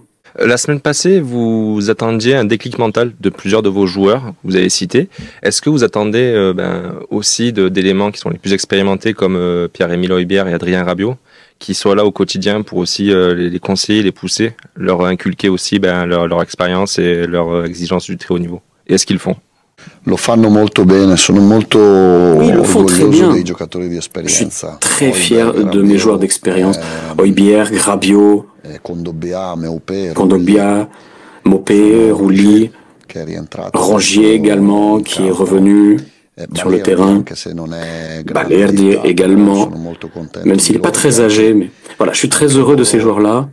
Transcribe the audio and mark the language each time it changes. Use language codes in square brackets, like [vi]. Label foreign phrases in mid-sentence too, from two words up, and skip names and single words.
[fr] La semaine passée, vous attendiez un déclic mental de plusieurs de vos joueurs, vous avez cité. Est-ce que vous attendez aussi d'éléments qui sont les plus expérimentés comme Pierre-Emile Højbjerg et Adrien Rabiot, qui soient là au quotidien pour aussi les conseiller, les pousser, leur inculquer aussi leur expérience et leur exigence du très haut niveau? Et est-ce qu'ils le font? [it] Lo fanno molto bene, sono molto orgoglioso dei giocatori di esperienza. [fr] Je suis très fier de mes joueurs d'expérience. Højbjerg, Rabiot, Kondogbia, Maupay, Rouli, Rongier également qui est revenu sur le terrain, Balerdi également, même s'il n'est pas très âgé, mais voilà, je suis très heureux de ces joueurs-là.